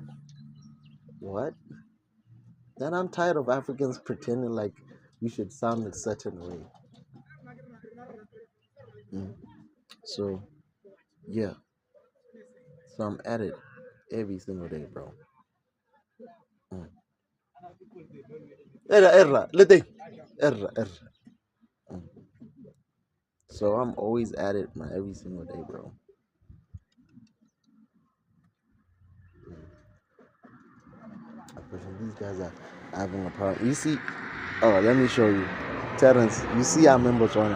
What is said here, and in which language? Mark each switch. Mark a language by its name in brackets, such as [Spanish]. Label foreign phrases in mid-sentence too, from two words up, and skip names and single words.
[English] What? Then I'm tired of Africans pretending like we should sound a certain way. Mm. So, yeah. So I'm at it every single day, bro. [Tswana] Mm. Erra, lete. Erra. Mm. [English] So I'm always at it, man, every single day, bro. These guys are having a problem. You see, oh, let me show you. Terrence, you see I'm in Botswana.